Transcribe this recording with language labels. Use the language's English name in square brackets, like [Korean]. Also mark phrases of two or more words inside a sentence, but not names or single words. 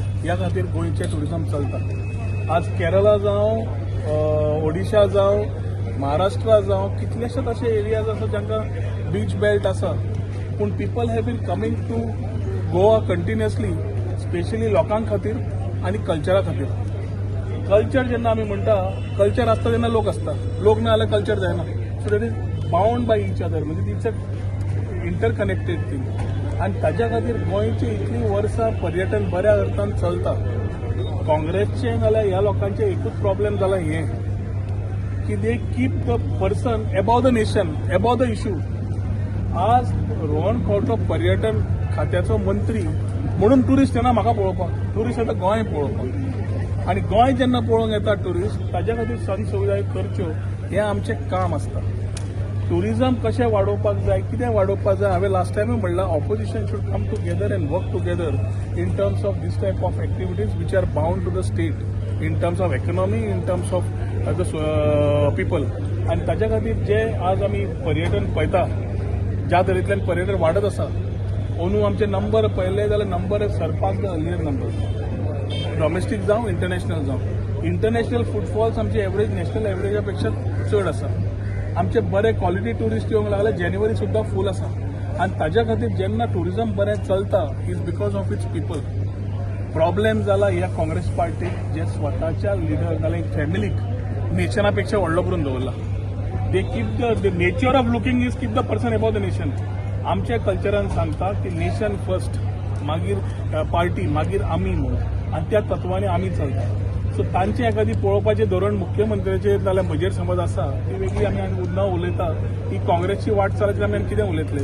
[Konkani] ह्या खातीर गोंयचें ट्युरिझम चलता. आज केरला जावं, ओडिशा जावं, महाराष्ट्रा जावं, कितलेशेच अशे एरियाज आसा जांकां [English] beach belt [Konkani] आसा, पूण [English] people have been coming to Goa continuously, specially [Konkani] लोकां खातीर आनी कल्चरा खातीर. कल्चर जेन्ना आमी म्हणटा, कल्चर आसता तेन्ना लोक आसता, लोक ना जाल्यार कल्चर जायना. [English] so that is bound by each other, म्हणजे it's an interconnected thing. [Konkani] आनी ताज्या खातीर गोंयची इतली वर्सां पर्यटन बऱ्या अर्थान चलता. काँग्रेसचें नाल्यार ह्या लोकांचें एकूच प्रॉब्लेम जाला हें की [English] they keep the person above the nation, above the issue. [Konkani] आज रोहन खंवटो पर्यटन खात्याचो मंत्री म्हणून ट्युरिस्ट येना म्हाका पळोवपाक, ट्युरिस्ट येता गोंय पळोवपाक. आनी गोंय जेन्ना पळोवंक येता ट्युरिस्ट, ताज्या खातीर सोयी सुविधा करच्यो हें आमचें काम आसता. ट्युरिझम कशें वाडोवपाक जाय, कितें वाडोवपाक जाय, हांवें लास्ट टायमूय म्हणलां [English] opposition should come together and work together in terms of these type of activities which are bound to the state, in terms of economy, in terms of the people. [Konkani] आनी ताज्या खातीर जे आज आमी पर्यटन पळयता, ज्या तरेंतल्यान पर्यटन वाडत आसा, अंदू आमचे नंबर पळयले जाल्यार नंबर [English] surpass the earlier number, [Konkani] डॉमेस्टीक जावं इंटरनॅशनल जावं. इंटरनॅशनल फुटफॉल्स आमचे एवरेज नॅशनल एवरेजा पेक्षा चड आसा. आमचे बरे [English] quality tourist [Konkani] येवंक लागले, जानेवारी सुद्दां फूल आसा. आनी ताज्या खातीर जेन्ना ट्युरिझम बरें चलता [English] is because of its people. [Konkani] प्रॉब्लेम जाला ह्या काँग्रेस पार्टीक, जे स्वताच्या लिडर नाल्यार फॅमिलीक नेशना पेक्षा व्हडलो करून दवरला. [English] they keep the nature of looking is keep the person above the nation. [Konkani] आमच्या कल्चरान सांगता की [English] nation first, [Konkani] मागीर पार्टी, मागीर आमी म्हणून, आनी त्या तत्वांनी आमी चलता. सो तांचे एखादी पळोवपाचें धोरण मुख्यमंत्र्याचेर नाल्यार म्हजेर समज आसा ती वेगळी. आमी उन्हा उलयता की काँग्रेसची वाट चलत आमी कितें उलयतले.